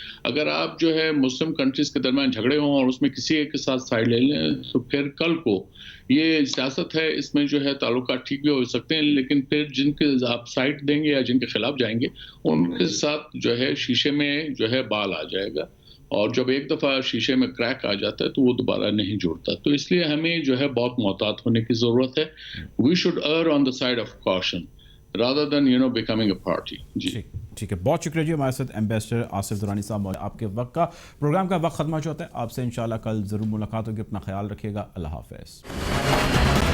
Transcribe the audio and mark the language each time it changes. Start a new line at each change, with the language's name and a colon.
Urdu: اگر آپ جو ہے مسلم کنٹریز کے درمیان جھگڑے ہوں اور اس میں کسی ایک کے ساتھ سائڈ لے لیں تو پھر کل کو یہ سیاست ہے، اس میں جو ہے تعلقات ٹھیک بھی ہو سکتے ہیں، لیکن پھر جن کے آپ سائڈ دیں گے یا جن کے خلاف جائیں گے ان کے ساتھ جو ہے شیشے میں جو ہے بال آ جائے گا، اور جب ایک دفعہ شیشے میں کریک آ جاتا ہے تو وہ دوبارہ نہیں جڑتا. تو اس لیے ہمیں جو ہے بہت محتاط ہونے کی ضرورت ہے.
English: We should err on the side of caution rather than becoming a party.
Urdu: جی ٹھیک ہے، بہت شکریہ جی. ہمارے ساتھ ایمبیسڈر آصف درانی صاحب. آپ کے وقت کا پروگرام کا وقت ختم ہو چکا ہے. آپ سے انشاءاللہ کل ضرور ملاقات ہوگی. اپنا خیال رکھیے گا. اللہ حافظ.